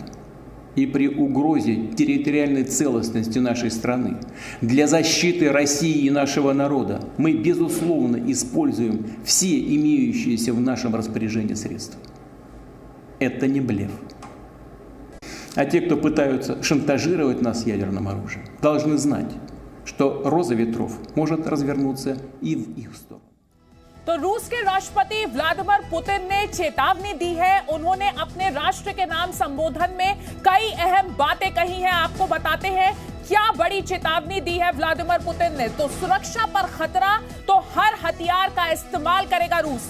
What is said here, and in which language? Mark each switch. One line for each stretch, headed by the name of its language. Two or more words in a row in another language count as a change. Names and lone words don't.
Russian: И при угрозе территориальной целостности нашей страны для защиты России и нашего народа мы, безусловно, используем все имеющиеся в нашем распоряжении средства. Это не блеф. А те, кто пытаются шантажировать нас ядерным оружием, должны знать, что роза ветров может развернуться и в их сторону.
Hindi: तो रूस के राष्ट्रपति व्लादिमीर पुतिन ने चेतावनी दी है। उन्होंने अपने राष्ट्र के नाम संबोधन में कई अहम बातें कही हैं। आपको बताते हैं क्या बड़ी चेतावनी दी है व्लादिमीर पुतिन ने। तो सुरक्षा पर खतरा तो हर हथियार का इस्तेमाल करेगा रूस।